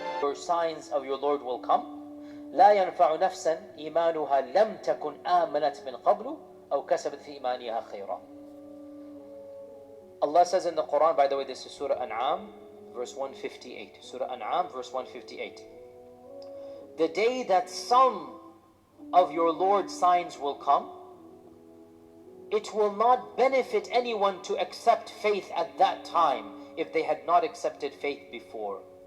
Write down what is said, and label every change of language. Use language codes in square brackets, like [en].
[en] your signs of your Lord will come. [ar] لا ينفع نفسا إيمانها لم تكن آمنت من قبل أو كسبت في إيمانها خيرا. [en] Allah says in the Quran, by the way, this is Surah An'am, verse 158. Surah An'am, verse 158. The day that some of your Lord's signs will come, it will not benefit anyone to accept faith at that time if they had not accepted faith before.